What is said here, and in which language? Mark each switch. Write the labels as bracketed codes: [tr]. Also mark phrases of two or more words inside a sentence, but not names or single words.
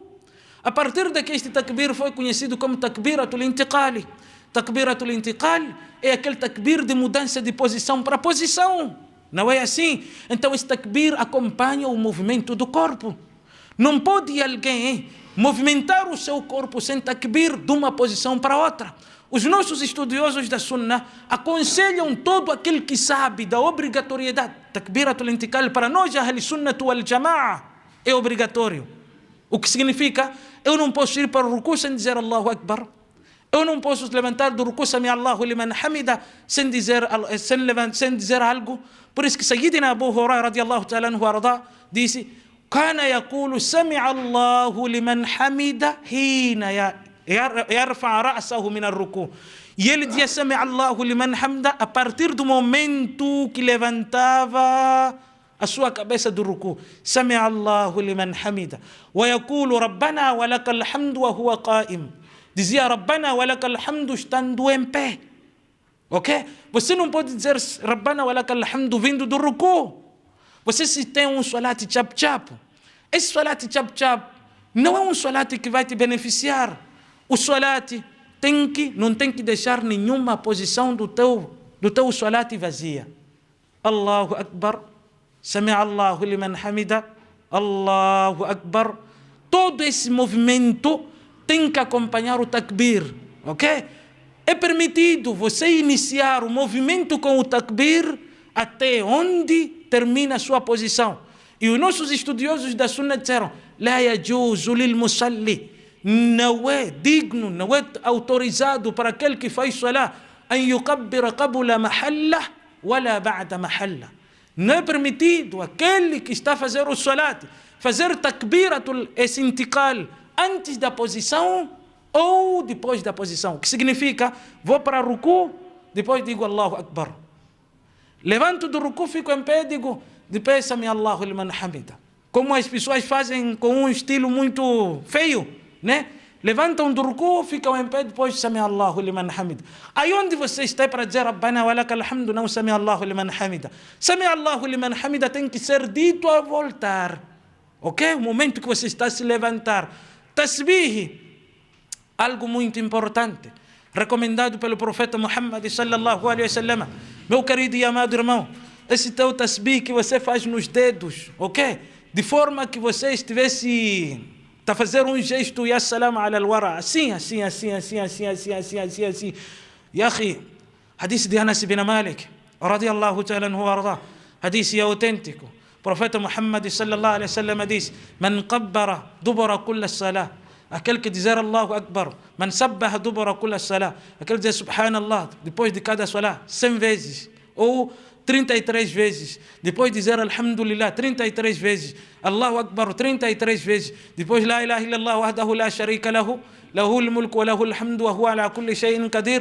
[pt] A partir daqui este takbir foi conhecido como [ar] تكبيرة الانتقال. تكبيرة الانتقال [pt] é aquele takbir de mudança de posição para posição. Não é assim? Então esse takbir acompanha o movimento do corpo. Não pode alguém movimentar o seu corpo sem takbir de uma posição para outra. Os nossos estudiosos da Sunna aconselham todo aquele que sabe da obrigatoriedade. [ar] تكبيرة الانتقال [pt] para nós, [ar] أهل السنة والجماعة, [pt] é obrigatório. O que significa, eu não posso ir para o ruku sem dizer [ar] الله أكبر. [pt] Eu não posso levantar do ruku [ar] سمع الله لمن حمده [pt] sem dizer algo. Por isso que [ar] Sayyidina Abu Huraira رضي الله تعالى عنه وأرضاه disse, كان يقول سمع الله لمن حمده حين يرفع رأسه من الركوع. [pt] E ele dizia [ar] سمع الله لمن حمده [pt] a partir do momento que levantava a sua cabeça do ruku. [ar] سمع الله لمن حمده. ويقول ربنا ولك الحمد وهو قائم. [pt] Dizia [ar] ربنا ولك الحمد [pt] estando em pé. Ok? Você não pode dizer [ar] ربنا ولك الحمد [pt] vindo do ruku. Você se tem um salat chap-chap. Esse salat chap-chap não é um salat que vai te beneficiar. O salat não tem que deixar nenhuma posição do teu salat vazia. [ar] الله أكبر. سمع الله لمن حمده. الله أكبر. [pt] Todo esse movimento tem que acompanhar o takbir, ok? É permitido você iniciar o movimento com o takbir até onde termina a sua posição. E os nossos estudiosos da Sunna disseram, [ar] لا يجوز للمصلي, [pt] não é digno, não é autorizado para aquele que faz salah, [ar] أن يكبر قبل محله ولا بعد محله. [pt] Não é permitido aquele que está a fazer o salat, fazer [ar] تكبيرة الانتقال [pt] antes da posição ou depois da posição. O que significa, vou para o ruku, depois digo [ar] الله أكبر. [pt] Levanto do ruku, fico em pé, digo, de pé, [ar] سمع الله لمن حمده. [pt] Como as pessoas fazem com um estilo muito feio, né? Levantam do ruku, ficam em pé, depois [ar] سمع الله لمن حمده. [pt] Aí onde você está para dizer [ar] ربنا ولك الحمد, [pt] não [ar] سمع الله لمن حمده. سمع الله لمن حمده [pt] tem que ser dito a voltar. Ok? O momento que você está a se levantar. Tasbih, algo muito importante, recomendado pelo profeta Muhammad [ar] صلى الله عليه وسلم. [pt] Meu querido e amado irmão, esse teu tasbih que você faz nos dedos, ok? De forma que você estivesse a fazer um gesto, [ar] يا سلام على الورى, assim. يا أخي, [pt] hadith de Anas ibn Malik, [ar] رضي الله تعالى عنه وأرضاه, [pt] hadith autêntico. Profeta Muhammad [ar] صلى الله عليه وسلم [pt] diz, [ar] من كبر دبر كل صلاة, [pt] aquele que dizer [ar] الله أكبر, من سبح دبر كل صلاة, [pt] aquele que dizer Subhanallah depois de cada salah 100 vezes, ou 33 vezes, depois dizer Alhamdulillah 33 vezes, [ar] الله أكبر 33 [pt] vezes, depois [ar] لا إله إلا الله وحده لا شريك له له الملك وله الحمد وهو على كل شيء قدير.